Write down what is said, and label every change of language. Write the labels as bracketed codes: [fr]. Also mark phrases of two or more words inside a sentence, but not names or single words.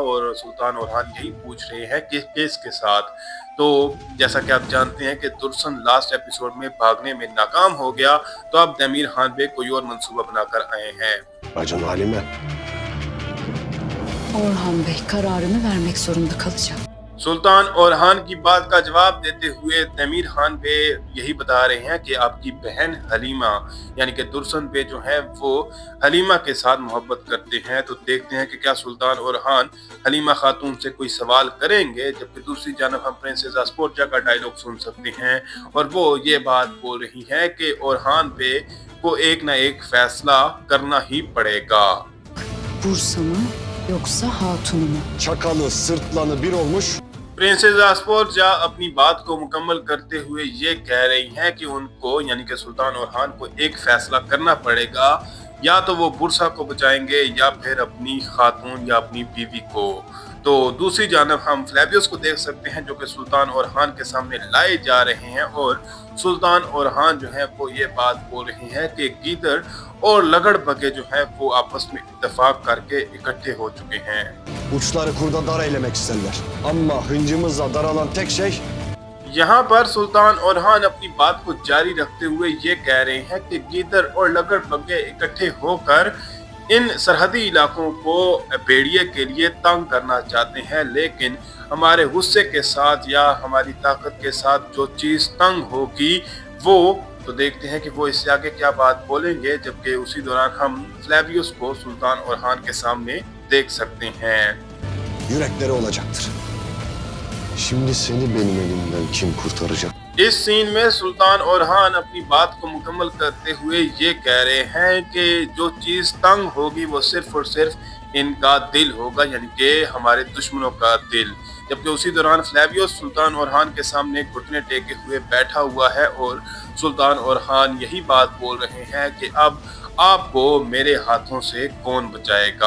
[hi] और सुल्तान ओरहान यही पूछ रहे हैं कि किसके साथ। तो जैसा कि आप जानते हैं कि दुर्सन [en] last episode [hi] में भागने में नाकाम हो गया, तो अब तमीर खान बे कोई और मंसूबा बनाकर आए हैं। [tr] Bacım Halime. Orhan Bey kararını vermek zorunda kalacak. [hi] सुल्तान ओरहान की बात का जवाब देते हुए तमीर खान बे यही बता रहे हैं कि आपकी बहन हलीमा यानी कि दुर्सन बे जो है वो हलीमा के साथ मोहब्बत करते हैं। तो देखते हैं कि क्या सुल्तान ओरहान हलीमा खातून से कोई सवाल करेंगे। जबकि दूसरी जानब हम प्रिंसेस आस्पोर्जा का डायलॉग सुन सकते हैं और वो ये बात बोल रही है कि ओरहान बे को एक ना एक फैसला करना ही पड़ेगा। [tr] Bursa mı yoksa hatunu mu? Çakalı, sırtlanı bir olmuş. [hi] प्रिंसेस आस्पोर्जा अपनी बात को मुकम्मल करते हुए ये कह रही हैं कि उनको यानी कि सुल्तान ओरहान को एक फैसला करना पड़ेगा, या तो वो बुरसा को बचाएंगे या फिर अपनी खातून या अपनी बीवी को। तो दूसरी जानब हम फ्लेवियस को देख सकते हैं जो कि सुल्तान ओरहान के सामने लाए जा रहे हैं और सुल्तान ओरहान जो है वो ये बात बोल रहे हैं कि गीदड़ और लगड़ बगे जो है वो आपस में इत्तेफाक करके इकट्ठे हो चुके हैं। [tr] Uçları kurda dar eylemek isterler. Ama hıncımızla daralan tek şey [hi] यहाँ पर सुल्तान ओरहान अपनी बात को जारी रखते हुए ये कह रहे हैं कि गीदड़ और लगड़ बग्गे इकट्ठे होकर इन सरहदी इलाकों को भेड़िए के लिए तंग करना चाहते हैं, लेकिन हमारे गुस्से के साथ या हमारी ताकत के साथ जो चीज तंग होगी वो तो देखते हैं कि वो इससे आगे क्या बात बोलेंगे। जबकि उसी दौरान हम फ्लेवियस को सुल्तान ओरहान के सामने देख सकते हैं। [tr] yürekleri olacaktır. Şimdi seni benim elimden kim kurtaracak? [hi] इस सीन में सुल्तान ओरहान अपनी बात को मुकम्मल करते हुए ये कह रहे हैं कि जो चीज तंग होगी वो सिर्फ और सिर्फ इनका दिल होगा, यानी कि हमारे दुश्मनों का दिल। जबकि उसी दौरान फ्लेवियस सुल्तान ओरहान के सामने घुटने टेके हुए बैठा हुआ है और सुल्तान ओरहान यही बात बोल रहे हैं कि अब आपको मेरे हाथों से कौन बचाएगा।